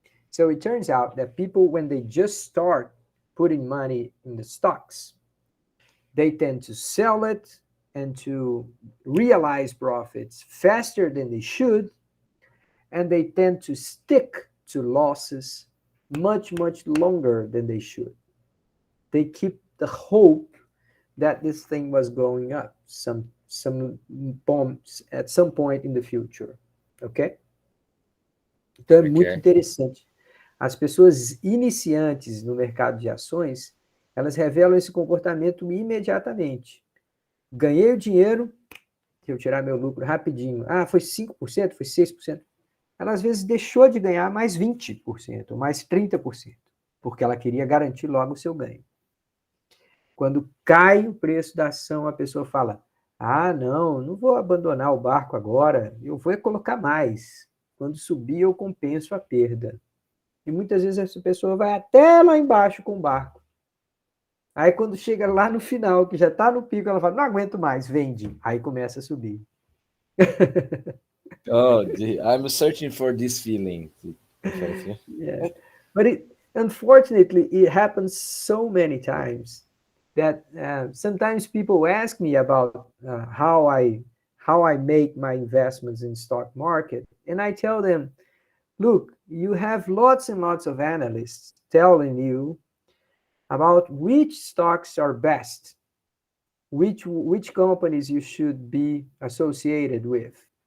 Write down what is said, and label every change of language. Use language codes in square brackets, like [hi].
[en] So it turns out that people, when they just start putting money in the stocks, they tend to sell it and to realize profits faster than they should, and they tend to stick to losses much, much longer than they should. They keep the hope that this thing was going up some bombs at some point in the future, ok? [pt] Então é muito [en] Okay. [pt] interessante. As pessoas iniciantes no mercado de ações, elas revelam esse comportamento imediatamente. Ganhei o dinheiro, que eu tirar meu lucro rapidinho. Ah, foi 5%, foi 6%. Ela às vezes deixou de ganhar mais 20%, mais 30%, porque ela queria garantir logo o seu ganho. Quando cai o preço da ação, a pessoa fala, ah, não vou abandonar o barco agora, eu vou colocar mais. Quando subir, eu compenso a perda. E muitas vezes essa pessoa vai até lá embaixo com o barco. Aí quando chega lá no final, que já está no pico, ela fala, não aguento mais, vende. Aí começa a subir. [en] Oh, I'm searching for this feeling. Yeah. But unfortunately, it happens so many times that sometimes people ask me about how I make my investments in stock market, and I tell them, look, you have lots and lots of analysts telling you about which stocks are best, which companies you should be associated with.